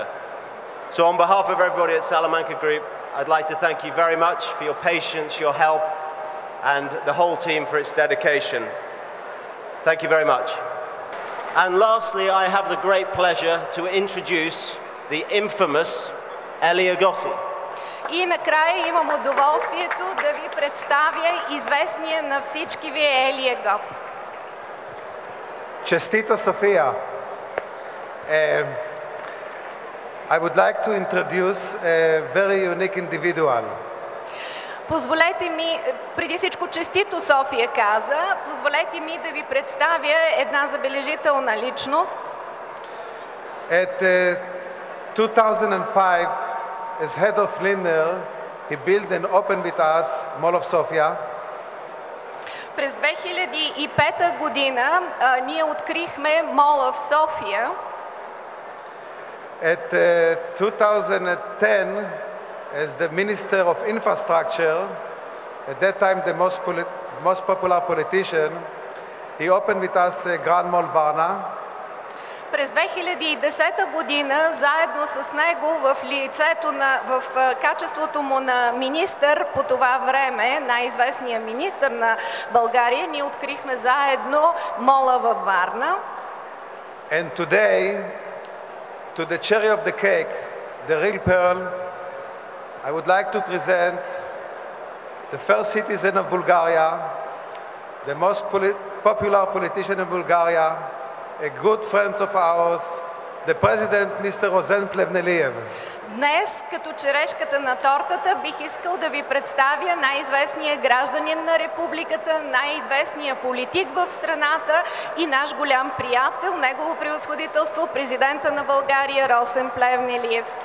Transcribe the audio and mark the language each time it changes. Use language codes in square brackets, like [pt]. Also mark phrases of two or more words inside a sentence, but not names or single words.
[en] So on behalf of everybody at Salamanca Group, I'd like to thank you very much for your patience, your help, and the whole team for its dedication. Thank you very much. And lastly, I have the great pleasure to introduce the infamous Eli Agassi. [bg] И накрая имам удоволствието да ви представя известния на всички ви Ели Агап. Честито, София! [en] I would like to introduce a very unique individual. [bg] Позволете ми, преди всичко честито София каза, позволете ми да ви представя една забележителна личност. [en] At 2005, as head of Lindner, he built and opened with us Mall of Sofia. [bg] През 2005 година ние открихме Mall of Sofia. [en] At 2010, as the Minister of Infrastructure, at that time the most popular politician, he opened with us Grand Mall Varna. [bg] През 2010 година, заедно с него в качеството му на министър по това време, най-известният министър на България, ние открихме заедно мола във Варна. [en] And today, to the cherry of the cake, the real pearl, I would like to present the first citizen of Bulgaria, the most popular politician in Bulgaria, a good friend of ours, the President, Mr. Rozen Plevneliev. [bg] Днес, като черешката на тортата, бих искал да ви представя най-известния гражданин на републиката, най-известния политик в страната и наш голям приятел, негово превъзходителство, президента на България Росен Плевнелиев.